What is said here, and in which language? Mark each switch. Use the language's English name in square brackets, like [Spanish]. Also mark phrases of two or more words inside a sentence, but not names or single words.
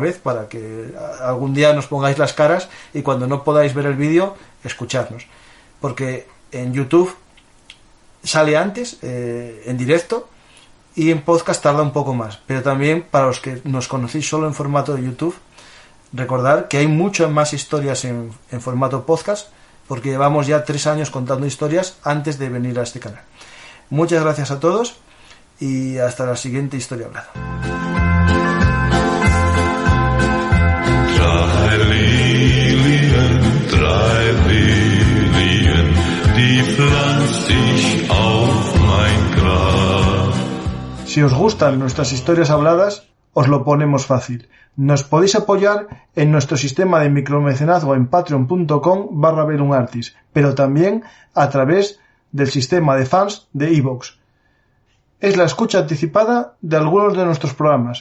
[Spanish] vez para que algún día nos pongáis las caras y cuando no podáis ver el vídeo, escucharnos, porque en YouTube sale antes en directo y en podcast tarda un poco más, pero también para los que nos conocéis solo en formato de YouTube, recordar que hay muchas más historias en formato podcast, porque llevamos ya 3 años contando historias antes de venir a este canal. Muchas gracias a todos y hasta la siguiente historia hablada. [German] Drei Lilien, die pflanzt ich auf mein Grab. [Spanish] Si os gustan nuestras historias habladas, os lo ponemos fácil. Nos podéis apoyar en nuestro sistema de micromecenazgo en patreon.com/BellumArtis, pero también a través del sistema de fans de iVoox. Es la escucha anticipada de algunos de nuestros programas.